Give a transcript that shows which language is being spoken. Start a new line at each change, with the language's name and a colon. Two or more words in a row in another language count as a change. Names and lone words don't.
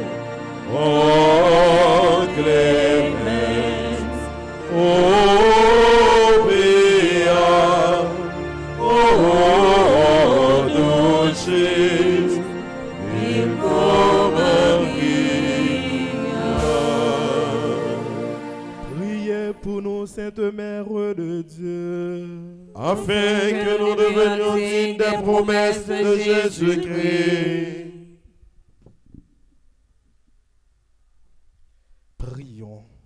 Latin: O clemens, o pia, o dulcis, Virgo Maria.
French: Priez pour nous, Sainte Mère de Dieu, Afin que nous devenions dignes des promesses de Jésus-Christ. Prions.